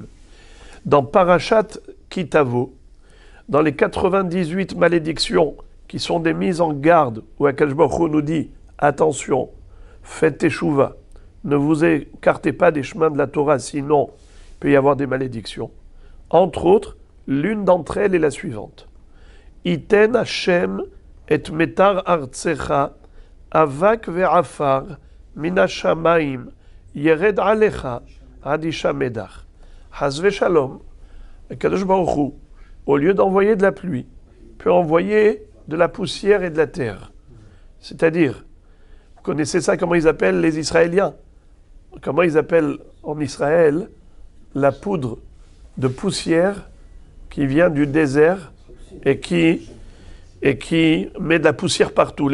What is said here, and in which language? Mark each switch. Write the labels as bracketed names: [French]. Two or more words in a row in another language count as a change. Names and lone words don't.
[French] Dans Parashat Kitavo, dans les 98 malédictions qui sont des mises en garde, où [Hebrew] הקדוש ברוך הוא [French] nous dit attention, faites teshuva, ne vous écartez pas des chemins de la Torah, sinon il peut y avoir des malédictions. Entre autres, l'une d'entre elles est la suivante. [Hebrew] יתן ה' את מטר ארצך אבק ועפר מן השמים ירד עליך עד השמדך. חס ושלום, הקדוש ברוך הוא, [French] au lieu d'envoyer de la pluie, peut envoyer de la poussière et de la terre. C'est-à-dire, vous connaissez ça, comment ils appellent les Israéliens? Comment ils appellent en Israël la poudre de poussière qui vient du désert et qui met de la poussière partout.